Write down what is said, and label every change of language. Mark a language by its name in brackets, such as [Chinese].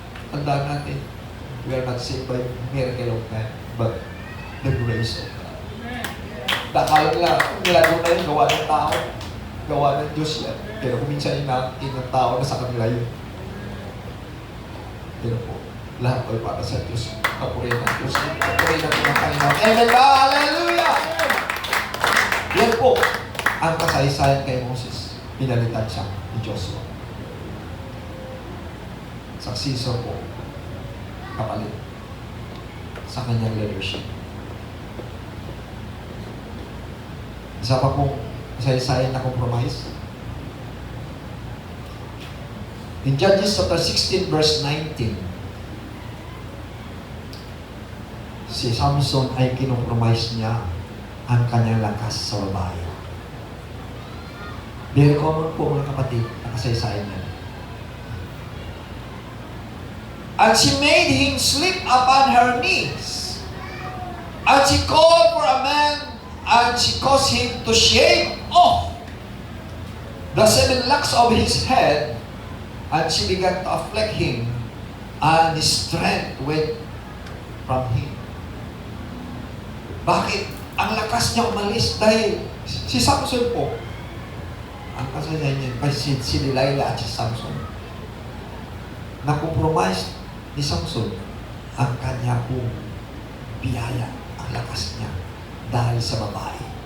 [Filipino] Tandaan natin, [English] we are not saved by miracle of man, but the grace of God. [Filipino] Nakala nila, milagro na yun, gawa ng tao. Gawa ng Diyos yan. Pero kung minsan inaangkin ng tao na sa kanila yun. Pero po, lahat ay para sa Diyos. Kapurihan ng Diyos. Kapurihan natin ang Panginoon. Amen. Hallelujah! Yan po, ang kasaysayan kay Moses. Pinalitan siya ni Joshua. Successor po, kapalit sa kanyang leadership. Isa pa pong kasaysayan na compromise. [English] In Judges chapter 16 verse 19, [Filipino] si Samson ay kinompromise niya ang kanyang lakas sa babae. Very common po mga kapatid, ang kasaysayan niya. [English] And she made him sleep upon her knees. And she called for a man, and she caused him to shave off the 7 locks of his head, and she began to afflict him, and his strength went from him. [Filipino] Bakit? Ang lakas niya umalis dahil si Samson po, ang kasaysayan niya, si Delilah at si Samson, na-compromise ni Samson ang kanya pong biyaya, ang lakas niya dahil sa babae.